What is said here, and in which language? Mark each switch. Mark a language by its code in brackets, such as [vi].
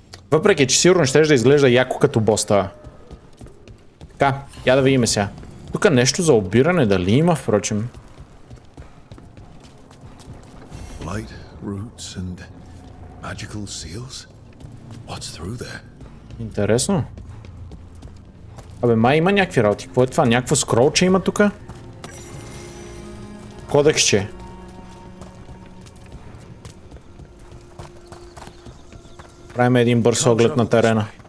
[bg] Въпреки, че сигурно ще да изглежда яко като боста. Така, я да видим сега. Тук нещо за обиране дали има, впрочем. [en] Light roots and magical seals? What's through there? [bg] Интересно. Абе, май има някакви работи. Какво е това? Някакво скролче има тук? Кодексче. Правим един бърз оглед на терена.